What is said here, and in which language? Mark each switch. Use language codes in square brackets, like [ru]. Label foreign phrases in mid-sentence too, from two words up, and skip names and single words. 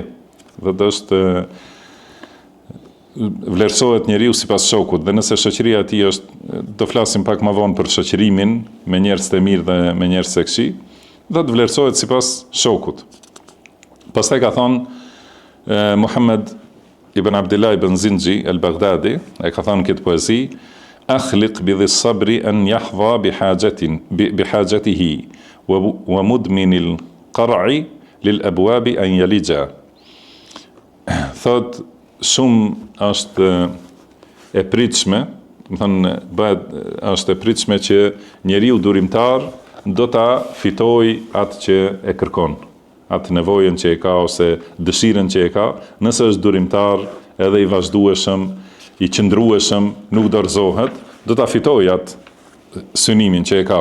[sq] Dhe është vlerësohet njeriu sipas shokut, dhe nëse shoqëria e tij është, do flasim pak më vonë për shoqërimin me njerëz të mirë dhe me njerëz të këqij, do të vlerësohet sipas shokut. Pastaj ka thonë Muhammad ibn Abdullah ibn Zinji al-Baghdadi, ai ka thonë këtë poezi, [ar] أخلق بذي الصبر أن يحظى بحاجته ومدمن القرع للأبواب أن يلجا. [sq] Thot, shumë është e pritshme, është e pritshme që njeriu durimtar do ta fitoj atë që e kërkon, atë nevojën që e ka ose dëshirën që e ka, nëse është durimtar edhe i vazhdueshëm, i qëndrueshëm, nuk dorëzohet, do ta fitojë atë synimin që e ka.